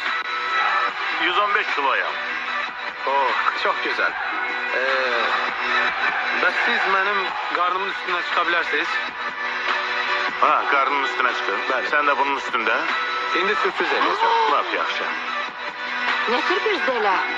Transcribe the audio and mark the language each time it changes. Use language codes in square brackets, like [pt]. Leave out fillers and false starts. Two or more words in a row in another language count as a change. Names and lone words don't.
[az] 115 kiloyam. Oh, [tr] çok güzel. [az] Bəs siz mənim qarnımın [tr] üstüne çıkabilirsiniz? Ha, karnının üstüne çıkın. [az] Bəli. [tr] Sen de bunun üstünde. [az] İndi sürpriz edəcəm. Lap yaxşı. Ne sürpriz elə?